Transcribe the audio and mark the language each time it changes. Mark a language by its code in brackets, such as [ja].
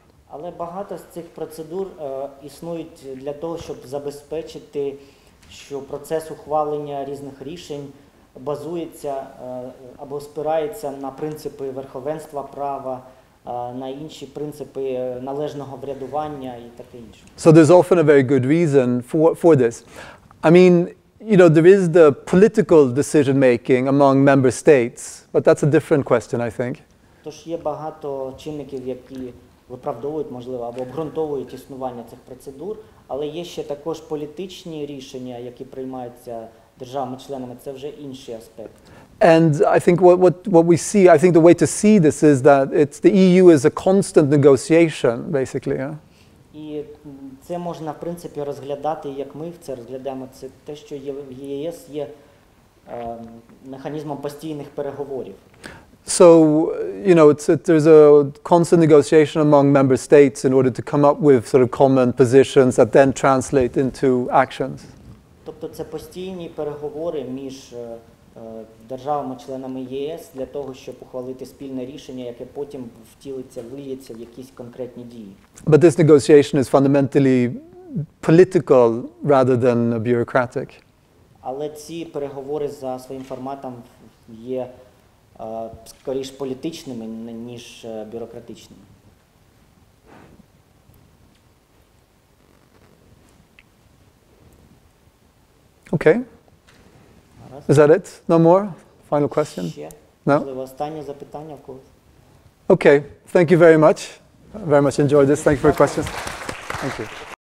[uk] Але багато з цих процедур існують для того, щоб забезпечити, що процес ухвалення різних рішень базується або спирається на принципи верховенства права, на інші принципи належного врядування і таке інше. [en] So there's often a very good reason for this. I mean, you know, there is the political decision-making among member states, but that's a different question, I think. [uk] Тож є багато чинників, які виправдовують, можливо, або обґрунтовують існування цих процедур, але є ще також політичні рішення, які приймаються державами-членами, це вже інший аспект. [en] And I think what we see, I think the way to see this is that the EU is a constant negotiation, basically. Yeah? [uk] І це можна, в принципі, розглядати, як ми це розглядаємо, це те, що в ЄС є механізмом постійних переговорів. [en] So, you know, there's a constant negotiation among member states in order to come up with sort of common positions that then translate into actions. [uk] Тобто це постійні переговори між державами-членами ЄС для того, щоб ухвалити спільне рішення, яке потім втілиться, виліється в якісь конкретні дії. [en] But this negotiation is fundamentally political rather than bureaucratic. [uk] Але ці переговори за своїм форматом є скоріш політичними, ніж бюрократичними. [en] Okay. Is that it? No more? Final question? [uk] Ще? [en] No? [uk] Можливо, останнє запитання в когось? [en] Okay. Thank you very much. I very much enjoyed this. Thank you for your questions. Thank you.